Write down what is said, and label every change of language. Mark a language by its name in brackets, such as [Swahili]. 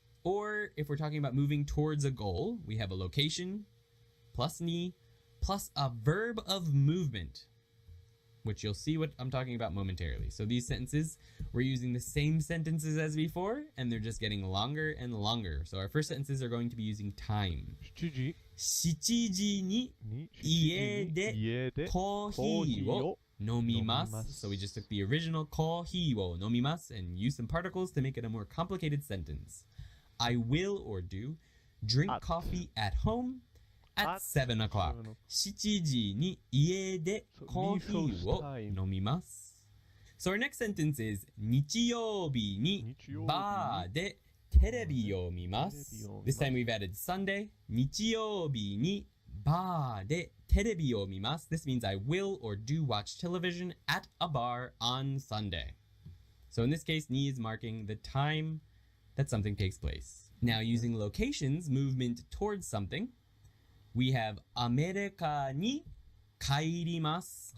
[English] Or, if we're talking about moving towards a goal, we have a location, plus ni, plus a verb of movement, which you'll see what I'm talking about momentarily. So these sentences, we're using the same sentences as before, and they're just getting longer and longer. So our first sentences are going to be using time. [Japanese] 7時に家でコーヒーを飲みます. [English] So we just took the original [Japanese] コーヒーを飲みます [English] and used some particles to make it a more complicated sentence. I will or do drink coffee at home at 7 o'clock. [Japanese] 7時に家でコーヒーを飲みます. [English] So our next sentence is [Japanese] 日曜日にバーでテレビを見ます. [English] This time we've added Sunday. [Japanese] 日曜日にバーでテレビを見ます. [English] This means I will or do watch television at a bar on Sunday. So in this case, ni is marking the time that something takes place. Now using locations, movement towards something, we have [Japanese] アメリカに帰ります.